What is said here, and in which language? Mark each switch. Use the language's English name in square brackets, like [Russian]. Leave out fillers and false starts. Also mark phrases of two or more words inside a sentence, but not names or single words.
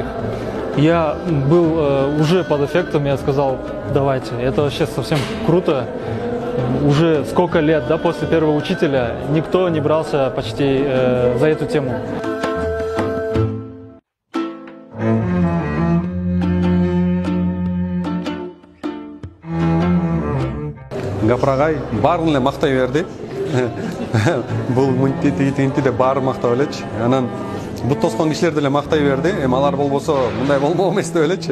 [Russian] Я был уже под эффектом, я сказал, давайте, это вообще совсем круто. Уже сколько лет, да, после первого учителя никто не брался почти за эту тему. [Kyrgyz] Гапар агай баарын эле мактай берди. Бул мынтинти деп баары мактап элечи. Анан бут тоскон кишилер деле мактай берди. Алар болбосо мындай болмок эмес деп элечи.